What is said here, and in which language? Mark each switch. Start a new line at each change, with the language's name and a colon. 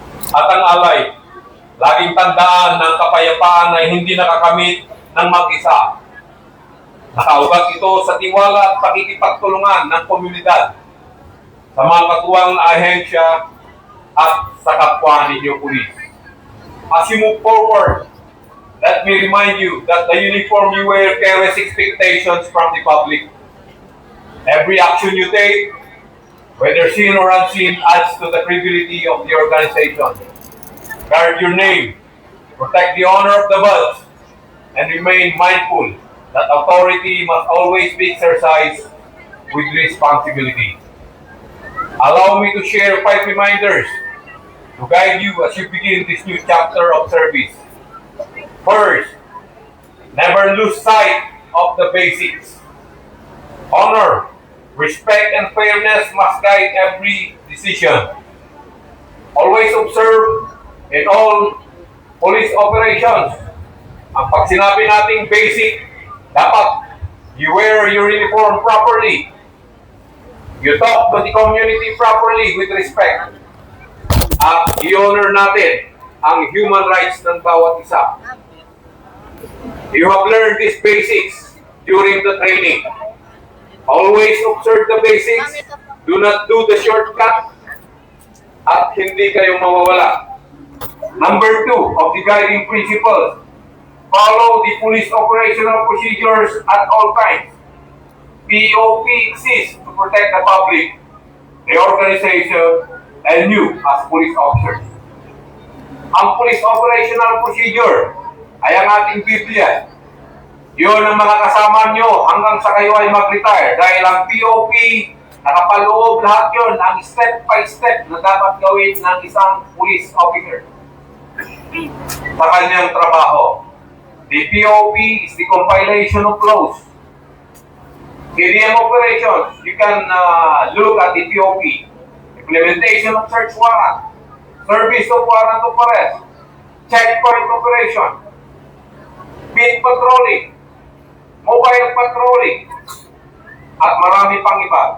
Filipino: At ang alay, laging tandaan ng kapayapaan ay hindi nakakamit ng mag-isa. Nakaugat ito sa tiwala at pakikipagtulungan ng komunidad, sa mga katuwang na ahensya at sa kapwa ninyo pulis.
English: As you move forward, let me remind you that the uniform you wear carries expectations from the public. Every action you take, whether seen or unseen, adds to the credibility of the organization. Guard your name, protect the honor of the badge, and remain mindful that authority must always be exercised with responsibility. Allow me to share 5 reminders to guide you as you begin this new chapter of service. First, never lose sight of the basics. Honor, respect, and fairness must guide every decision. Always observe in all police operations.
Filipino: Ang pag sinabi nating basic, dapat
English: you wear your uniform properly. You talk to the community properly with respect.
Filipino: At i-honor natin ang human rights ng bawat isa.
English: You have learned these basics during the training. Always observe the basics. Do not do the shortcut.
Filipino: At hindi kayo mawawala. Number 2 of the guiding principles.
English: Follow the police operational procedures at all times. POP exists to protect the public, the organization, and you as police officers.
Filipino: Ang police operational procedure ay ang ating Biblia. Yun ang mga kasama nyo hanggang sa kayo ay mag-retire dahil ang POP, nakapaloob lahat yun ang step by step na dapat gawin ng isang police officer sa kanyang trabaho.
English: The POP is the compilation of laws. KDM operations, you can look at the POP. Implementation of search warrant, service of warrant of arrest, checkpoint operation, beat patrolling, mobile patrolling,
Filipino: at marami pang iba.